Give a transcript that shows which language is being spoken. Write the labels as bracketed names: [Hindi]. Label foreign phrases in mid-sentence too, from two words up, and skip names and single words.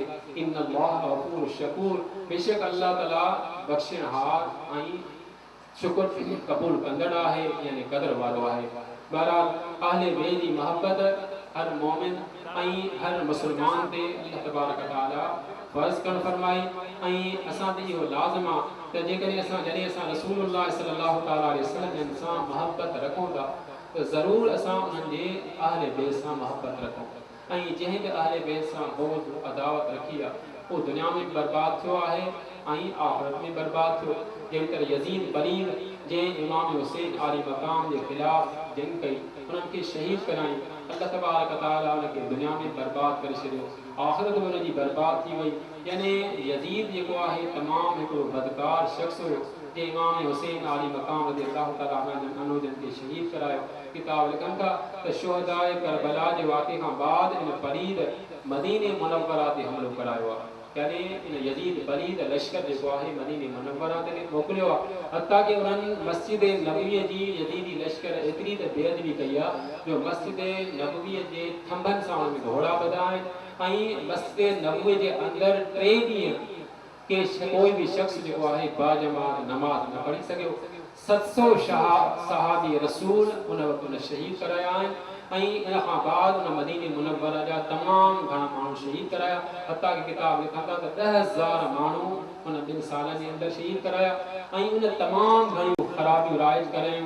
[Arabic] إن الله غفور شكور [Sindhi] बेशक अल्लाह ताला बख़्शिणहार ऐं शुक्र क़बूल कंदड़ आहे यानी क़दर वारो आहे। बहरहाल अहले बैत जी मोहब्बत हर मोमिन ऐं हर मुसलमान ते [Arabic] الله تبارك تعالى [Sindhi] फ़र्ज़ करणु फरमाई ऐं असां ते इहो लाज़िम आहे त जेकॾहिं जॾहिं असां [Arabic] رسول الله صلى الله تعالى عليه وسلم [Sindhi] सां मोहब्बत रखूं था त ज़रूरु असां उन्हनि जे अहले बैत सां मोहब्बत रखूं ऐं जंहिं बि अहले बैत सां बोझ अदावत रखी आहे उहो दुनिया में बर्बाद थियो आहे ऐं आख़िरत में बर्बाद थियो। जहिड़ी तरह यज़ीद बलीद जंहिं इमाम हुसैन आली मक़ाम जे ख़िलाफ़ जंग कई उन्हनि खे शहीद कराई [Arabic] الله تبارك تعالى [Sindhi] उनखे दुनिया में बर्बाद करे छॾियो आख़िरत में उनजी बर्बाद थी वई। यानी यज़ीद जेको आहे तमामु हिकिड़ो बदकार शख़्स हुयो जे इमाम हुसैन आली मक़ाम [Arabic] رضي الله تعالى عنه [Sindhi] जन खे शहीद करायो। किताब लिखनि था त शुहदाए करबला जे वाक़े खां बाद इन फरीद मदीने मुनव्वरा ते हमिलो करायो आहे। यानी इन यज़ीद बलीद लश्कर जेको आहे मदीने मुनव्वरा ते मोकिलियो आहे। हत्ता कि उन्हनि मस्जिद नबवीअ जी यज़ीदी लश्कर एतिरी त बेअदबी कई आहे जो मस्जिद नबवीअ जे थंभनि सां उन में घोड़ा ॿधा आहिनि ऐं मस्जिद नबवीअ जे अंदरि 3 ॾींहं के कोई भी शख्स जेको आहे बाजमात नमाज़ न पढ़ी सघियो। 700 सहाबी रसूल उन वक़्तु उन शहीद कराया आहिनि ऐं इन खां बाद उन मदीने मुनव्वरा जा तमामु घणा माण्हू शहीद कराया। हत्ता कि किताब लिखनि था त 10,000 माण्हू उन 2 सालनि जे अंदरि शहीद कराया ऐं उन तमामु घणियूं ख़राबियूं राइज करायूं।